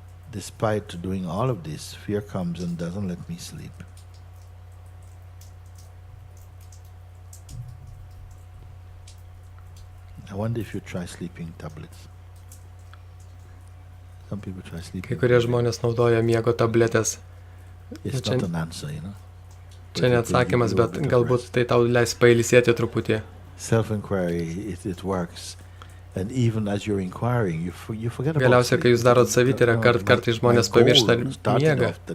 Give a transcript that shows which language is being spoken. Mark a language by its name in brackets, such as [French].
[English] Despite doing all of this, fear comes and doesn't let me sleep. I wonder if you try sleeping tablets. Some people try sleeping. [Lithuanian] Kai kurie žmonės naudoja miego tabletės. [English] It's not an answer, you know. [Lithuanian] Čia neatsakymas, bet galbūt tai tau leis pailsėti truputį. [English] Self-inquiry, it works. And even as you're inquiring, you forget about [Lithuanian] Galiausiai, kai jūs darot savityrą, kartais žmonės pamiršta miegą.